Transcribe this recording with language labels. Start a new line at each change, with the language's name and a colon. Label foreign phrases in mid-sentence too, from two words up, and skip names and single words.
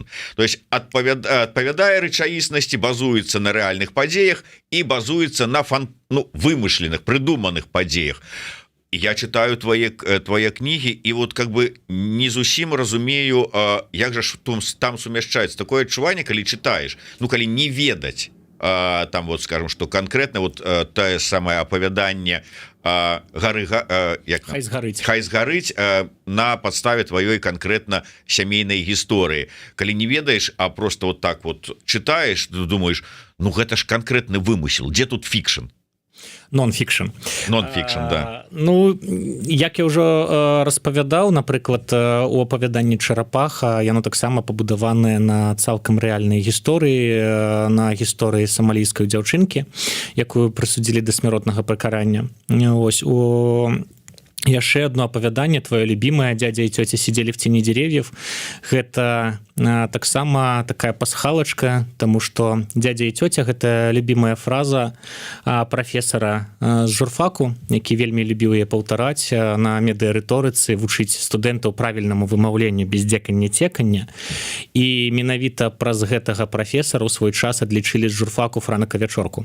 Russian: То есть
Belarusian: адпавядае рэчаіснасці, базуецца на рэальных падзеях і базуецца на вымышленых, прыдуманых падзеях.
Russian: Я читаю твои
Belarusian: кнігі і
Russian: вот как бы
Belarusian: не зусім разумею, як жа там сумяшчаецца такое адчуванне, калі читаешь, ну калі не ведаць, там вот скажем,
Russian: что конкретно вот
Belarusian: тое самое апавяданне «Хай згарыць» на подставе
Russian: твоей конкретно
Belarusian: сямейной гісторыі. Калі не ведаешь,
Russian: а просто вот так вот читаешь, думаешь,
Belarusian: ну гэта ж конкретны вымысел,
Russian: где тут
Belarusian: фікшн? Нон-фікшн. Нон-фікшн, да. Ну, як я ўжо распавядаў, напрыклад, у апавяданні «Чарапаха», яно таксама пабудаванае на цалкам рэальнай гісторыі, на гісторыі самалійскай дзяўчынкі, якую прысудзілі да смяротнага пакарання. Ось, у яшчэ одно апавяданне,
Russian: твоё любимое,
Belarusian: «Дядя и тетя сидели в тени деревьев». Гэта таксама такая пасхалачка,
Russian: тому что «Дядя и тетя» —
Belarusian: гэта
Russian: любимая фраза
Belarusian: прафесара з журфаку, які вельмі любіў яе паўтараць на медыарыторыцы, вучыць студэнтаў правільнаму вымаўленню без дзекання-цекання. І менавіта праз гэтага прафесара ў свой час адлічылі з журфаку франка-вячорку.